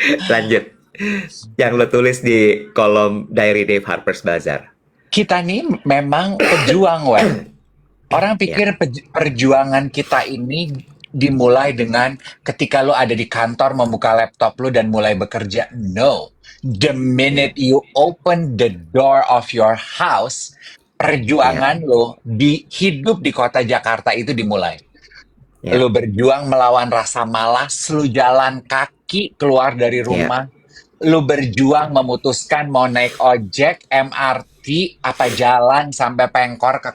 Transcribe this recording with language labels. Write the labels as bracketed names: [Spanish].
[Indonesian] Lanjut. Yang lo tulis di kolom Diary Dave Harper's Bazaar. Kita nih memang pejuang, Wen. Orang Ya, pikir perjuangan kita ini dimulai dengan ketika lo ada di kantor membuka laptop lo dan mulai bekerja. [English] No. The minute you open the door of your house, [Indonesian] ya, perjuangan lo di hidup di kota Jakarta itu dimulai. ya, Lu berjuang melawan rasa malas, lu jalan kaki keluar dari ya, rumah, lu berjuang memutuskan mau naik ojek, MRT, apa jalan sampai Pengkor ke